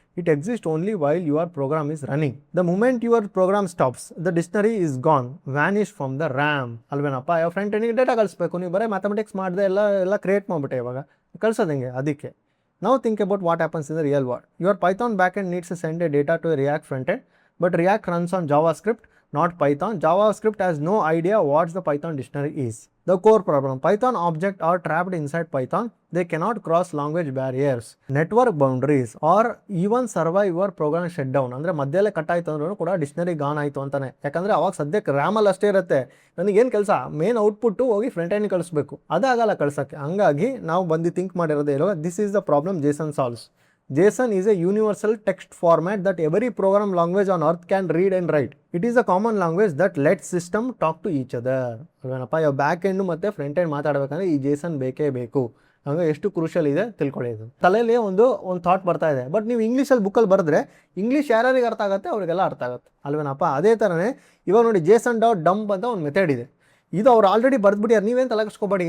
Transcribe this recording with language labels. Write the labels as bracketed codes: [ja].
[en] It exists only while your program is running. The moment your program stops, the dictionary is gone, vanished from the RAM. [kn] ಅಲ್ವೇನಪ್ಪ, ಯಾವ front ಎಂಡಿಗೆ data ಕಳಿಸ್ಬೇಕು, ನೀವು ಬರೀ mathematics ಮಾಡಿದೆ ಎಲ್ಲ create ಮಾಡಿಬಿಟ್ಟೆ, ಇವಾಗ ಕಳ್ಸೋದು ಹೆಂಗೆ ಅದಕ್ಕೆ. [en] Now think about what happens in the real world. Your Python backend needs to send a data to a React frontend, but React runs on JavaScript, not Python. JavaScript has no idea what the Python dictionary is. The core problem, Python objects are trapped inside Python. They cannot cross language barriers, network boundaries, or even survive your program shutdown. [kn] ಅಂದರೆ ಮಧ್ಯಲ್ಲೇ cut ಆಯಿತು ಅಂದ್ರೂ ಕೂಡ dictionary gone ಆಯಿತು ಅಂತಾನೆ. ಯಾಕಂದರೆ ಅವಾಗ ಸದ್ಯಕ್ಕೆ ರ್ಯಾಮಲ್ಲಿ ಅಷ್ಟೇ ಇರುತ್ತೆ. ನನಗೇನು ಕೆಲಸ, ಮೇನ್ ಔಟ್ಪುಟ್ಟು ಹೋಗಿ ಫ್ರಂಟ್ ಎಂಡ್ ಕಳಿಸ್ಬೇಕು, ಅದಾಗಲ್ಲ ಕಳ್ಸೋಕ್ಕೆ. ಹಂಗಾಗಿ ನಾವು ಬಂದು ಥಿಂಕ್ ಮಾಡಿರೋದೇ ಇರೋ, [en] This is the problem JSON solves. JSON is a universal text format that every program language on earth can read and write. It is a common language that lets system talk to each other. [kn] ಅಲ್ವೇನಪ್ಪ, ಇವಾಗ back end ಮತ್ತು front end ಮಾತಾಡಬೇಕಂದ್ರೆ ಈ Jason ಬೇಕೇ ಬೇಕು. ಹಂಗೆ ಎಷ್ಟು crucial ಇದೆ ತಿಳ್ಕೊಳ್ಳಿ. ಇದು ತಲೆಯಲ್ಲಿ ಒಂದು ಥಾಟ್ ಬರ್ತಾ ಇದೆ, ಬಟ್ ನೀವು ಇಂಗ್ಲೀಷಲ್ಲಿ ಬುಕ್ಕಲ್ಲಿ ಬರೆದ್ರೆ ಇಂಗ್ಲೀಷ್ ಯಾರ್ಯಾರಿಗೆ ಅರ್ಥ ಆಗುತ್ತೆ ಅವರಿಗೆಲ್ಲ ಅರ್ಥ ಆಗುತ್ತೆ ಅಲ್ವೇನಪ್ಪ. ಅದೇ ಥರನೇ ಇವಾಗ ನೋಡಿ JSON.dump ಅಂತ ಒಂದು ಮೆಥಡ್ ಇದೆ. ಇದು ಅವ್ರು ಆಲ್ರೆಡಿ ಬರೆದ್ಬಿಟ್ಟಾರೆ, ನೀವೇನು ತಲೆಗಿಸ್ಕೊಬೇಡಿ.